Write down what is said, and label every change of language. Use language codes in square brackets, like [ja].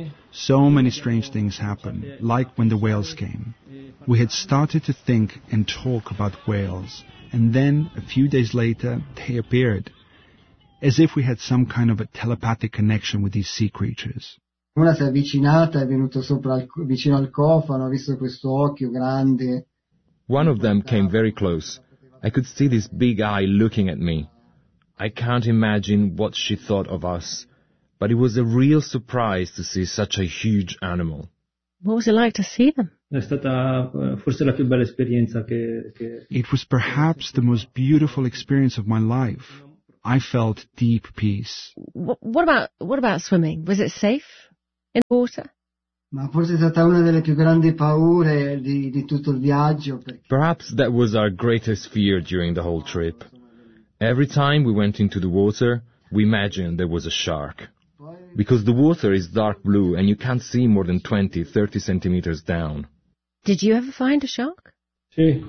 [en] So many strange things happened, like when the whales came. We had started to think and talk about whales, and then, a few days later, they appeared, as if we had some kind of a telepathic connection with these sea creatures. [it] Una si è avvicinata, è venuto sopra vicino al cofano, ha visto questo occhio grande. [en] One of them came very close. I could see this big eye looking at me. I can't imagine what she thought of us. But it was a real surprise to see such a huge animal. What was it like to see them? [it] È stata forse la più bella esperienza che [en] It was perhaps the most beautiful experience of my life. I felt deep peace. What about swimming? Was it safe in the water? [it] Ma forse è stata una delle più grandi paure di tutto il viaggio. [en] Perhaps that was our greatest fear during the whole trip. Every time we went into the water, we imagined there was a shark. Because the water is dark blue and you can't see more than 20, 30 centimeters down. Did you ever find a shark? [it] Sì.